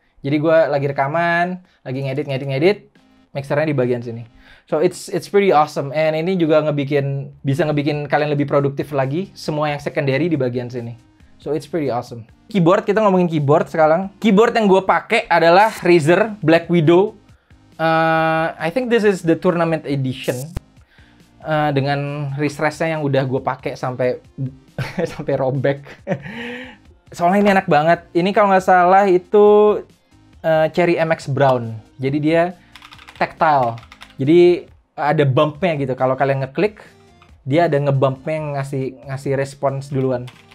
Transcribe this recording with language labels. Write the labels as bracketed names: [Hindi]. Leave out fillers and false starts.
[Indonesian] Jadi gue lagi rekaman, lagi ngedit, mixernya di bagian sini. [English] So it's pretty awesome. [Indonesian] And ini juga bisa ngebikin kalian lebih produktif lagi. Semua yang secondary di bagian sini. [English] So it's pretty awesome. [Indonesian] Keyboard, kita ngomongin keyboard sekarang. Keyboard yang gue pakai adalah Razer Black Widow. [English] I think this is the tournament edition. [Indonesian] Dengan wrist-restnya yang udah gue pakai sampai sampai robek. Soalnya ini enak banget. Ini kalau nggak salah itu Cherry MX Brown. Jadi dia tactile. Jadi ada bumpnya gitu. Kalau kalian ngeklik, dia ada ngebumpnya yang ngasih respons duluan.